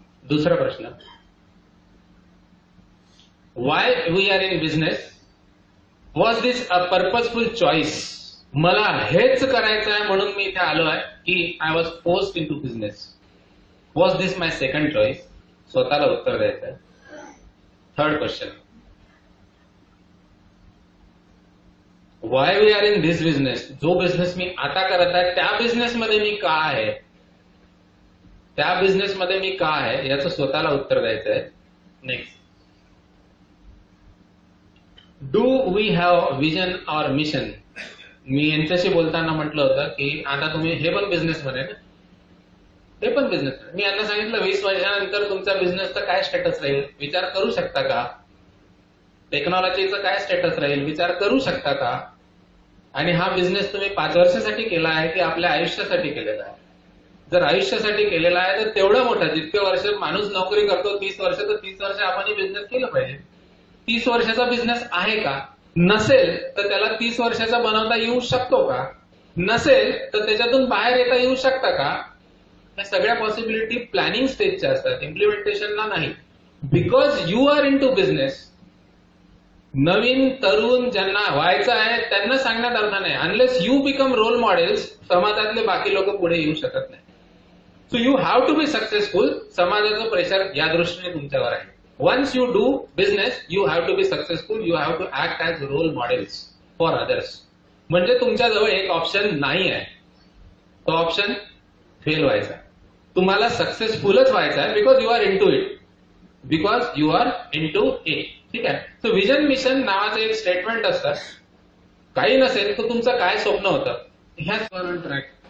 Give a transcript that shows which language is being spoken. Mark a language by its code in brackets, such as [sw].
[mr] दुसरा प्रश्न, [en] Why we are in business? Was this a purposeful choice? [mr] मला हेच करायचं आहे म्हणून मी इथे आलो आहे की [en] I was forced into business? Was this my second choice? [mr] स्वतःला उत्तर द्यायचं आहे. [en] Third question, why we are in this business? [mr] जो बिझनेस मी आता करत आहे त्या बिझनेसमध्ये मी का आहे? त्या बिझनेसमध्ये मी का आहे याचं स्वतःला उत्तर द्यायचं आहे. [en] Next, do we have vision or mission? [mr] मी यांच्याशी बोलताना म्हटलं होतं की आता तुम्ही हे पण बिझनेसमध्ये ना, हे पण बिझनेस. मी यांना सांगितलं 20 वर्षानंतर तुमच्या बिझनेसचा काय स्टेटस राहील विचार करू शकता का? टेक्नॉलॉजीचं काय स्टेटस राहील विचार करू शकता का? आणि हा बिझनेस तुम्ही 5 वर्षासाठी केला आहे की आपल्या आयुष्यासाठी केलेला आहे? जर आयुष्यासाठी केलेला आहे तर तेवढं मोठं, जितके वर्ष माणूस नोकरी करतो 30 वर्ष, तर 30 वर्ष आपण बिझनेस केलं पाहिजे. 30 वर्षाचा बिझनेस आहे का? नसेल तर त्याला 30 वर्षाचा बनवता येऊ शकतो का? नसेल तर त्याच्यातून बाहेर येता येऊ शकता का? या सगळ्या पॉसिबिलिटी प्लॅनिंग स्टेजच्या असतात, इम्प्लिमेंटेशनला नाही. [en] because you are into business, [mr] नवीन तरुण ज्यांना व्हायचं आहे त्यांना सांगण्यात अर्थ नाही. [en] unless you become role models, [mr] समाजातले बाकी लोक पुढे येऊ शकत नाही. [en] So you have to be successful. [mr] समाजाचं प्रेशर या दृष्टीने तुमच्यावर आहे. [en] Once you do business, you have to be successful. You have to act as role models for others. [mr] म्हणजे तुमच्याजवळ एक ऑप्शन नाही आहे, तो ऑप्शन फेल व्हायचा. तुम्हाला सक्सेसफुलच व्हायचा आहे [en] because you are into it, [mr] because you are in to it. ठीक आहे. सो विजन मिशन नावाचं एक स्टेटमेंट असतं. काही नसेल तर तुमचं काय स्वप्न होतं ह्याच ट्रॅक.